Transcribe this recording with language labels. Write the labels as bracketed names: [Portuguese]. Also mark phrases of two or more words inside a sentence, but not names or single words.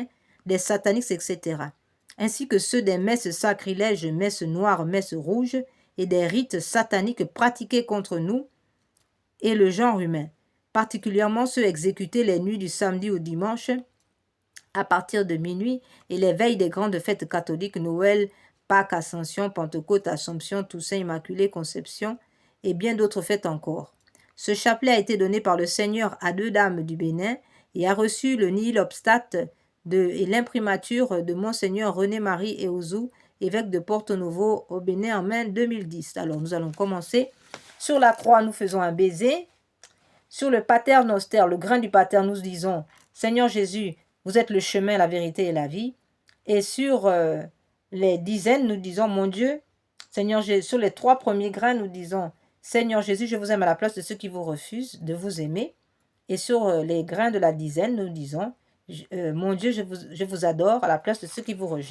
[French] des sataniques, etc., ainsi que ceux des messes sacrilèges, messes noires, messes rouges, et des rites sataniques pratiqués contre nous et le genre humain, particulièrement ceux exécutés les nuits du samedi au dimanche à partir de minuit et les veilles des grandes fêtes catholiques, Noël, Pâques, Ascension, Pentecôte, Assomption, Toussaint, Immaculée, Conception et bien d'autres fêtes encore. Ce chapelet a été donné par le Seigneur à 2 dames du Bénin et a reçu le [Latin] nihil obstat [French] et l'imprimature de Monseigneur René-Marie Eouzou, évêque de Porto Novo au Bénin en mai 2010. Alors nous allons commencer. Sur la croix, nous faisons un baiser. Sur le [Latin] pater noster, [French] le grain du pater, nous disons « Seigneur Jésus, vous êtes le chemin, la vérité et la vie. » Et sur les dizaines, nous disons « Mon Dieu, Seigneur Jésus. » Sur les 3 premiers grains, nous disons « Seigneur Jésus, je vous aime à la place de ceux qui vous refusent de vous aimer. » Et sur les grains de la dizaine, nous disons « Mon Dieu, je vous adore à la place de ceux qui vous rejettent.